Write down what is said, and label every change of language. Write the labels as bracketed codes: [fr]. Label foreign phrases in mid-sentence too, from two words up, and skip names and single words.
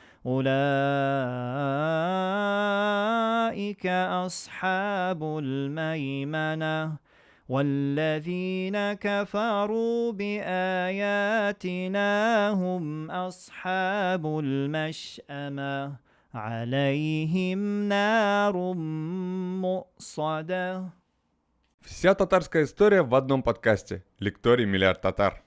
[ar] أولئك أصحاب الميمنة. والذين كفروا بآياتنا هم أصحاب المشأمة. عليهم نار مؤصدة. [ru] Вся татарская история в одном подкасте. Лекторий «Миллиард татар».